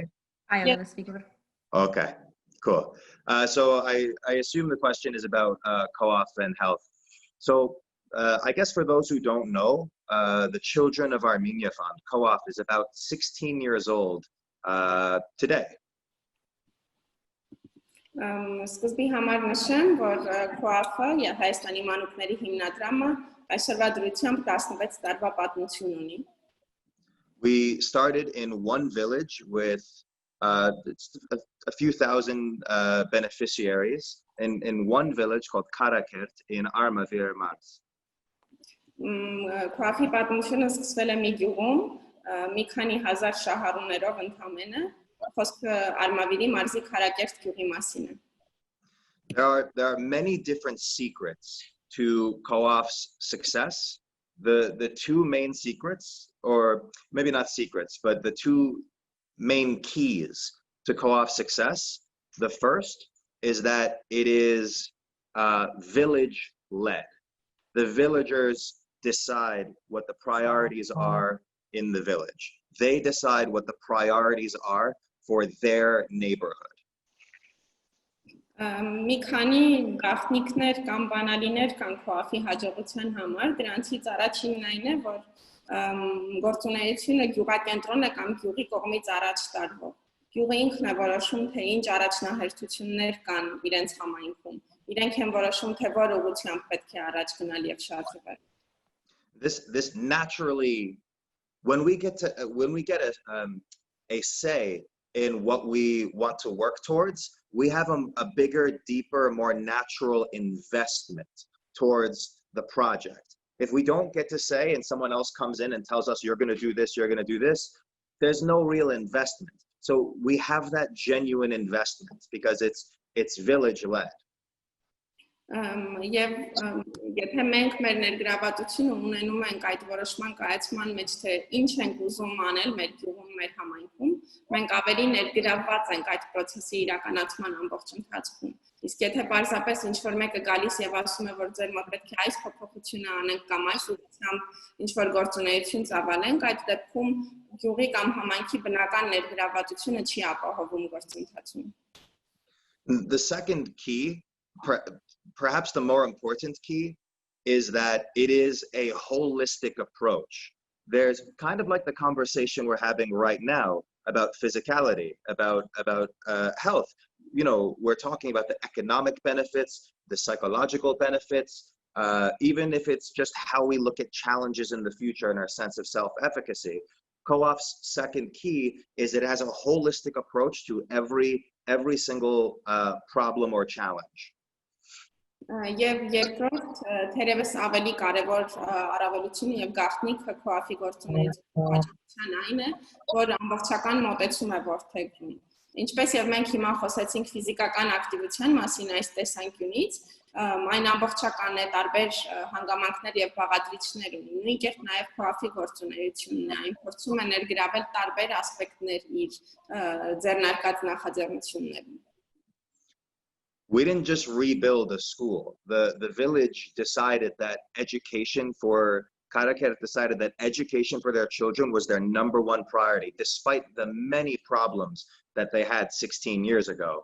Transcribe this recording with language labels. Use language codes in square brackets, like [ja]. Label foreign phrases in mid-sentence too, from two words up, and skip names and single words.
[en] I am the speaker. Okay, cool. So I assume the question is about co-op and health. So I guess for those who don't know, the Children of Armenia Fund, co-op, is about 16 years old today. [hy] Սկզբի համար նշեմ, որ Co-op-ը Հայաստանի մանուկների հիմնադրամը այսօրվա դրությամբ 16 տարվա պատմություն ունի. [en] We started in one village with a few thousand beneficiaries in one village called Karakert in Armavir Mars. [hy] Co-op-ի պատմությունը սկսվել է մի գյուղում, մի քանի հազար շահառուներով ընդամենը, խոսքը Արմավիրի մարզի Քարակերտ գյուղի մասին է. [en] There are many different secrets to co-op's success. The two main secrets, or maybe not secrets, but the two main keys to co-op success. The first is that it is village-led. The villagers decide what the priorities are in the village. They decide what the priorities are for their neighborhood. [hy] Մի քանի գաղտնիքներ կամ բանալիներ կան Co-op-ի հաջողության համար, դրանցից առաջինն այն է, որ գործունեությունը գյուղակենտրոն է կամ գյուղի կողմից առաջ տարվող։ Գյուղը ինքն է որոշում, թե ինչ առաջնահերթություններ կան իրենց համայնքում։ Իրենք են որոշում, թե որ ուղղությամբ պետք է առաջ գնալ եւ շարժվել։ [en] This naturally, when we get a say in what we want to work towards, we have a bigger, deeper, more natural investment towards the project. If we don't get to say and someone else comes in and tells us you're going to do this, you're going to do this, there's no real investment. So we have that genuine investment because it's village led. [hy] Եվ եթե մենք մեր ներգրավվածությունը ունենում ենք այդ որոշման կայացման մեջ, թե ինչ ենք ուզում անել մեր գյուղում, մեր համայնքում, մենք ավելի ներգրավված ենք այդ process-ի իրականացման ամբողջ ընթացքում։ Իսկ եթե պարզապես ինչ-որ մեկը գալիս եւ ասում է, որ ձեր մոտ պետք է այս փոփոխությունը անենք կամ այս ուղղությամբ ինչ-որ գործունեություն ծավալենք, այդ դեպքում գյուղի կամ համայնքի բնական ներգրավվածությունը չի ապահովում գործընթացում։ [en] The second key, perhaps the more important key, is that it is a holistic approach. There's kind of like the conversation we're having right now about physicality, about health. You know, we're talking about the economic benefits, the psychological benefits, even if it's just how we look at challenges in the future and our sense of self-efficacy. Co-op's second key is it has a holistic approach to every single problem or challenge. [hy] Եվ երկրորդ թերևս ավելի կարևոր առավելությունը եւ գաղտնիքը co-op-ի գործունեության այն է, որ ամբողջական մոտեցում է որդեգրում։ Ինչպես եւ մենք հիմա խոսեցինք ֆիզիկական ակտիվության մասին այս տեսանկյունից, այն ամբողջական է, տարբեր հանգամանքներ եւ բաղադրիչներ ունի, նույն կերպ նաեւ co-op-ի գործունեությունն է, այն փորձում է ներգրավել տարբեր ասպեկտներ իր ձեռնարկած նախաձեռնություններում։ [en] We didn't just rebuild a school. The village decided that education for their children was their number one priority, despite the many problems that they had 16 years ago.